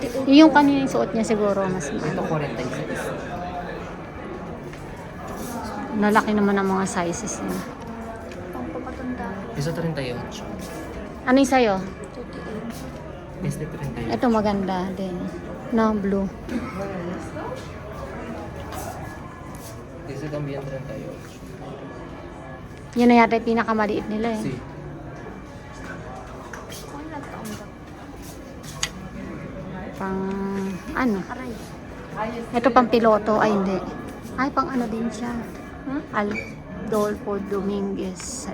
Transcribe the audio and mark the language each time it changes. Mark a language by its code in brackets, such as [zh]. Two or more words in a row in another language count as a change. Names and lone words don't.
[tl] 38. Yung kanina yung suot niya siguro mas Ito 40 isa. lalaki naman ang mga sizes niya. Pampapatanda. Isa 38. Ano yung sa'yo? 38. [es] Este 38. [tl] Ito maganda din. [en] No, blue. [es] Este también 38. [tl] Yun na yata yung pinakamaliit nila eh. Si... Kung ilang taon ba? Pang, ano? Aray. Ito pang piloto. Ay, hindi. Ay, pang ano din siya. Adolfo Dominguez.